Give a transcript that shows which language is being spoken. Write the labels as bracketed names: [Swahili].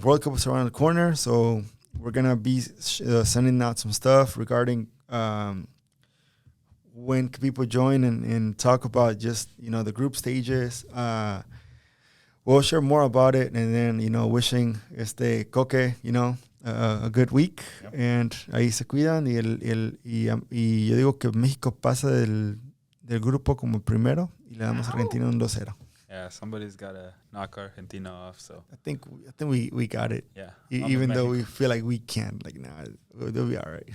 [English] World Cup is around the corner, so we're gonna be sending out some stuff regarding when people join and talk about just the group stages. we'll share more about it, and then, wishing Coque, a good week. Yep. [Spanish] And ahí se cuidan, y yo digo que México pasa del grupo como primero, y le damos a Argentina un 2-0. [English] Yeah, somebody's got to knock Argentina off, so. I think we got it. Yeah. Even though we feel like we can't, they'll be all right.